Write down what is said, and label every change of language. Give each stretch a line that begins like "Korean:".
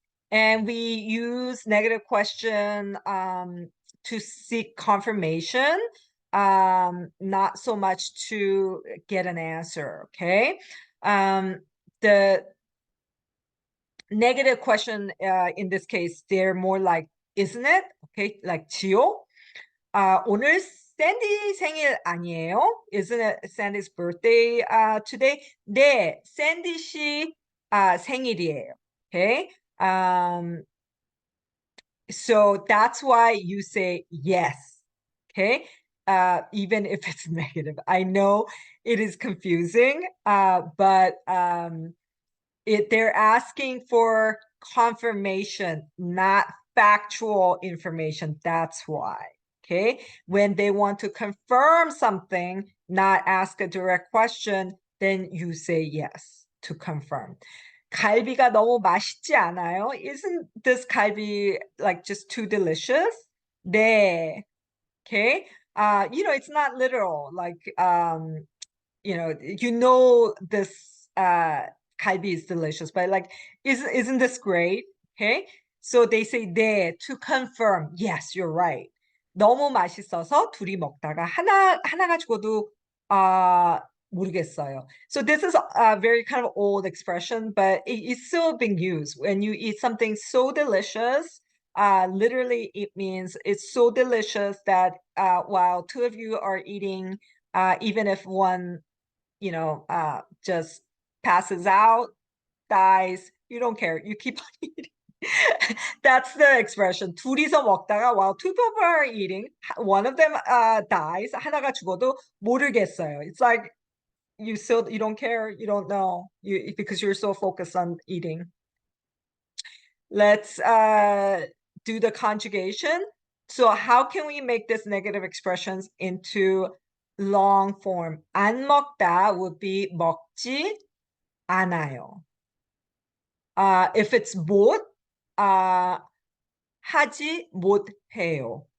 English: And we use negative question to seek confirmation, not so much to get an answer, okay? The negative question in this case, they're more like, isn't it? Okay, like 지요?
Korean: 오늘 샌디 생일 아니에요?
English: Isn't it Sandy's birthday today?
Korean: 네, 샌디 씨 생일이에요. Okay.
English: So that's why you say yes. Okay. Even if it's negative. I know it is confusing, but they're asking for confirmation, not factual information. That's why. Okay. When they want to confirm something, not ask a direct question, then you say yes to confirm.
Korean: 갈비가 너무 맛있지 않아요?
English: Isn't this 갈비 like just too delicious?
Korean: 네. Okay.
English: You know, it's not literal. Like, you know this galbi is delicious, but like, isn't this great? Okay, so they say 네 to confirm. Yes, you're right.
Korean: 너무 맛있어서 둘이 먹다가 하나 가지고도 모르겠어요.
English: So this is a very kind of old expression, but it's still being used when you eat something so delicious. Literally, it means it's so delicious that while two of you are eating, even if one, just passes out, dies, you don't care. You keep on eating. That's the expression.
Korean: 둘이서 먹다가
English: while two people are eating, one of them dies.
Korean: 하나가 죽어도 모르겠어요.
English: It's like you don't care, you don't know, because you're so focused on eating. Let's do the conjugation. So how can we make this negative expressions into long form?
Korean: 안 먹다
English: would be
Korean: 먹지 않아요.
English: If it's
Korean: 못, 하지 못해요.